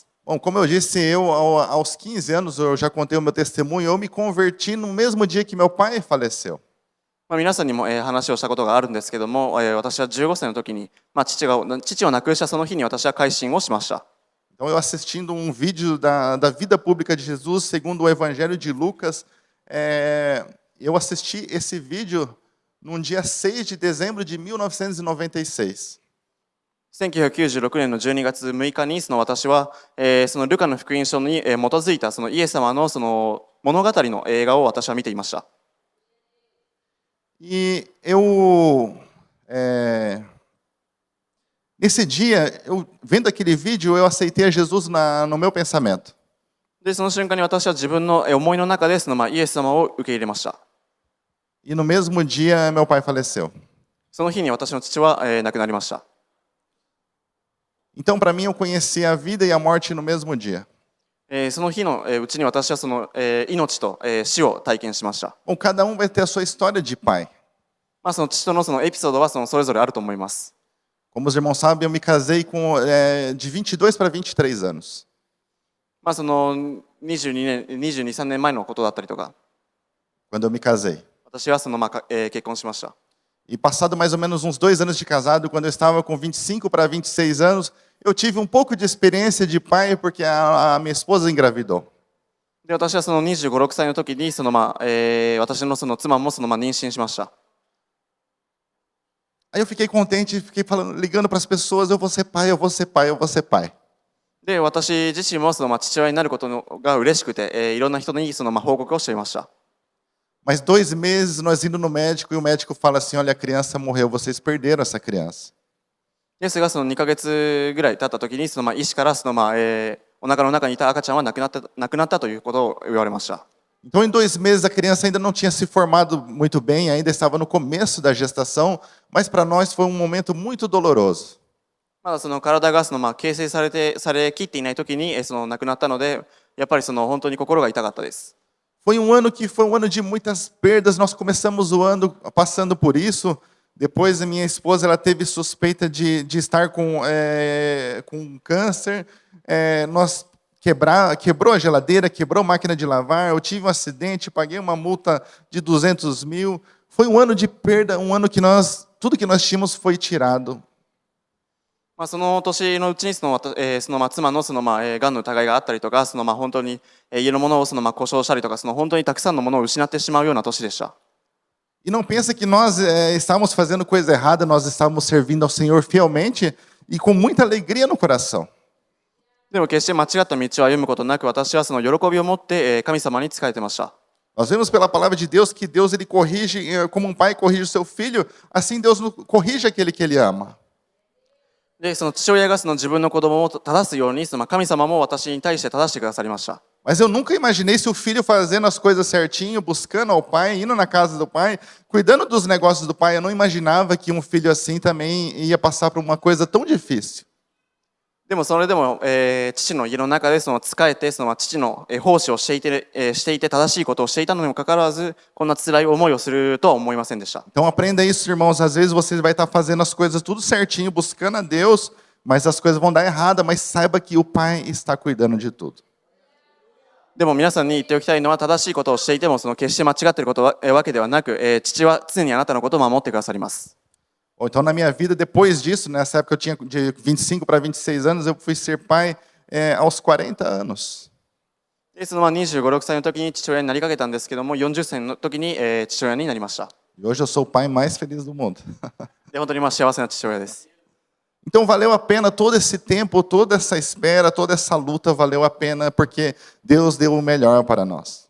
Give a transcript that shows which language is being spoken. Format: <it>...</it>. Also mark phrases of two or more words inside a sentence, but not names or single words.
<pt>Bom, como eu disse, eu aos 15 anos eu já contei o meu testemunho, eu me converti no mesmo dia que meu pai faleceu.</pt> <ja>皆さんにも話をしたことがあるんですけども、私は15歳の時に父を亡くしたその日に私は改心をしました。</ja> <pt>Então eu assistindo um vídeo da vida pública de Jesus segundo o Evangelho de Lucas, eu assisti esse vídeo no dia 6 de dezembro de 1996.</pt> <ja>1996 年の12月6日に私はルカの福音書に基づいたイエス様の物語の映画を私は見ていました。</ja> <pt>E nesse dia, vendo aquele vídeo, eu aceitei a Jesus no meu pensamento.</pt> <ja>でその瞬間に私は自分の思いの中でイエス様を受け入れました。</ja> <pt>E no mesmo dia, meu pai faleceu.</pt> <ja>その日に私の父は亡くなりました。</ja> <pt>Então, para mim, eu conheci a vida e a morte no mesmo dia.</pt> <ja>その日のうちに私は命と死を体験しました。</ja> <pt>Bom, cada um vai ter a sua história de pai.</pt> <ja>父とのエピソードはそれぞれあると思います。</ja> <pt>Como os irmãos sabem, eu me casei de 22 para 23 anos.</pt> <ja>22、23 年前のことだったりとか。</ja> <pt>Quando eu me casei.</pt> <ja>私は結婚しました。</ja> <pt>E passado mais ou menos uns 2 anos de casado, quando eu estava com 25 para 26 anos, eu tive um pouco de experiência de pai porque a minha esposa engravidou.</pt> <ja>で私は25、6歳の時に私の妻も妊娠しました。</ja> <pt>Aí eu fiquei contente, fiquei ligando para as pessoas, eu vou ser pai, eu vou ser pai, eu vou ser pai.</pt> <ja>で私自身も父親になることが嬉しくて、いろんな人に報告をしていました。</ja> <pt>Mas 2 meses nós indo no médico e o médico fala assim, olha, a criança morreu, vocês perderam essa criança.</pt> <ja>ですが2ヶ月ぐらい経った時に医師からお腹の中にいた赤ちゃんは亡くなったということを言われました。</ja> <pt>Então, em 2 meses, a criança ainda não tinha se formado muito bem, ainda estava no começo da gestação, mas para nós foi um momento muito doloroso.</pt> <ja>まだ体が形成されきっていない時に亡くなったので、やっぱり本当に心が痛かったです。</ja> <pt>Foi um ano de muitas perdas, nós começamos o ano passando por isso. Depois a minha esposa ela teve suspeita de estar com câncer. Quebrou a geladeira, quebrou a máquina de lavar. Eu tive um acidente, paguei uma multa de 200 mil. Foi um ano de perda, um ano que tudo que nós tínhamos foi tirado.</pt> <ja>その年のうちに妻のがんの疑いがあったりとか本当に家のものを故障したりとか本当にたくさんのものを失ってしまうような年でした。</ja> <pt>E não pensa que nós estávamos fazendo coisa errada, nós estávamos servindo ao Senhor fielmente e com muita alegria no coração.</pt> <ja>でも決して間違った道を歩むことなく、私はその喜びを持って神様に仕えてました。</ja> <pt>Nós vemos pela palavra de Deus que Deus ele corrige, como um pai corrige o seu filho, assim Deus corrige aquele que ele ama.</pt> <ja>で、その父親がその自分の子供を正すように、その神様も私に対して正してくださりました。</ja> <pt>Mas eu nunca imaginei se o filho fazendo as coisas certinho, buscando ao pai, indo na casa do pai, cuidando dos negócios do pai. Eu não imaginava que um filho assim também ia passar por uma coisa tão difícil.</pt> <ja>でもそれでも、父の家の中でその仕えて、その父の奉仕をしていて正しいことをしていたのにもかかわらず、こんな辛い思いをするとは思いませんでした。</ja> <pt>Então aprenda isso, irmãos. Às vezes você vai estar fazendo as coisas tudo certinho, buscando a Deus, mas as coisas vão dar errada, mas saiba que o pai está cuidando de tudo.</pt> <ja>でも皆さんに言っておきたいのは、正しいことをしていても、その決して間違っていることわけではなく、父は常にあなたのことを守ってくださります。</ja> <pt>Ou então na minha vida, depois disso, nessa época eu tinha de 25 para 26 anos, eu fui ser pai aos 40 anos.</pt> <ja>で、その25、6歳の時に父親になりかけたんですけども、40歳の時に、父親になりました。</ja> <pt>E hoje eu sou o pai mais feliz do mundo.</pt> <ja>で、本当に幸せな父親です。</ja> <pt>Então valeu a pena todo esse tempo, toda essa espera, toda essa luta, valeu a pena porque Deus deu o melhor para nós.</pt>